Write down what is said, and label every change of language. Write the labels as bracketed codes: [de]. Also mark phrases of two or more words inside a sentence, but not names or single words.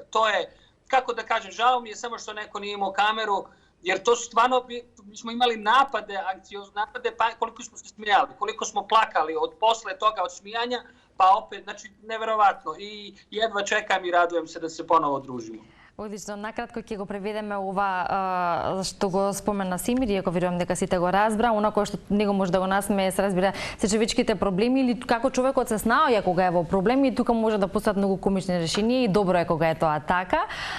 [bs] To je, kako da kažem, žao mi je samo što neko nije imao kameru, jer to stvarno, mi smo imali napade, anksiozne napade, pa koliko smo se smijali, koliko smo plakali od posle toga, od smijanja, pa opet, znači, neverovatno. I jedva čekam i radujem se da se ponovo družimo. [mk] Одлично, накратко ќе го преведеме ова што го спомена Семир, иако верувам дека сите го разбра, она кое што него може да го насмее, се разбира се човечките проблеми или како човекот се снаоѓа кога е во проблеми и тука може да постојат многу комични решенија и добро е кога е тоа така.